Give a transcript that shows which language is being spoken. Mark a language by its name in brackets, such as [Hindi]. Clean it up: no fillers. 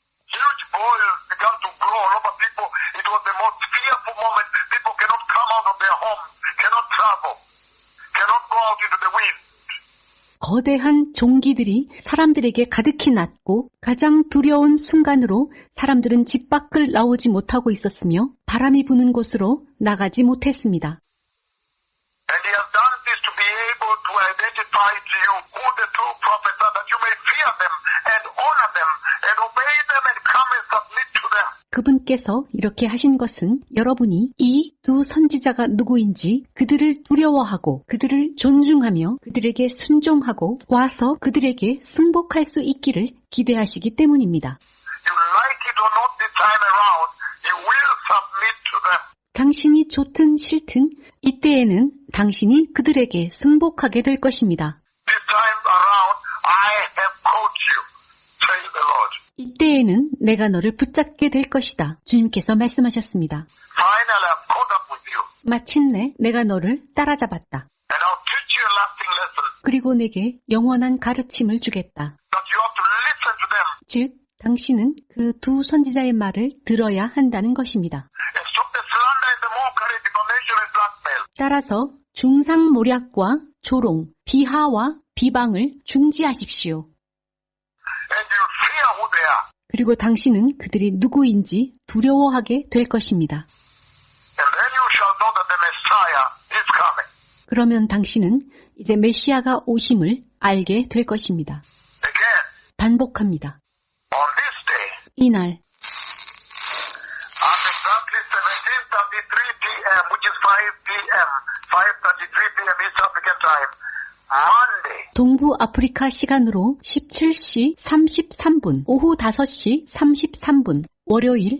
[English] Huge boils began to grow all over people. It was the most fearful moment. People cannot come out of their homes, cannot travel, cannot go out into the wind. [Korean] 거대한 종기들이 사람들에게 가득히 났고 가장 두려운 순간으로 사람들은 집 밖을 나오지 못하고 있었으며 바람이 부는 곳으로 나가지 못했습니다. [English] And He has done this to be able to identify to you who the true prophets are, that you may fear them and honor them and obey them and come and submit to them. [Korean] 그분께서 이렇게 하신 것은 여러분이 이 두 선지자가 누구인지 그들을 두려워하고 그들을 존중하며 그들에게 순종하고 와서 그들에게 승복할 수 있기를 기대하시기 때문입니다. [English] You like it or not this time around, you will submit to them. [Korean] 당신이 좋든 싫든 이때에는 당신이 그들에게 승복하게 될 것입니다. [English] This time around, I have caught you, says the Lord. [Korean] 이때에는 내가 너를 붙잡게 될 것이다. 주님께서 말씀하셨습니다. [English] Finally, I've caught up with you. [Korean] 마침내 내가 너를 따라잡았다. [English] And I'll teach you a lasting lesson. [Korean] 그리고 내게 영원한 가르침을 주겠다. [English] That you have to listen to them [Korean] 즉, 당신은 그 두 선지자의 말을 들어야 한다는 것입니다. [English] and stop the slander and the mockery, defamation and blackmail. [Korean] 따라서 중상모략과 조롱, 비하와 비방을 중지하십시오. [English] And you fear who they are. [Korean] 그리고 당신은 그들이 누구인지 두려워하게 될 것입니다. [English] And then you shall know that the Messiah is coming. [Korean] 그러면 당신은 이제 메시아가 오심을 알게 될 것입니다. [English] Again, [Korean] 반복합니다. [English] on this day, [Korean] 이날 [English] at exactly 17:33 p.m., which is 5 p.m., 5:33 p.m. East African time, Monday, [Korean] 동부 아프리카 시간으로 17시 33분, 오후 5시 33분, 월요일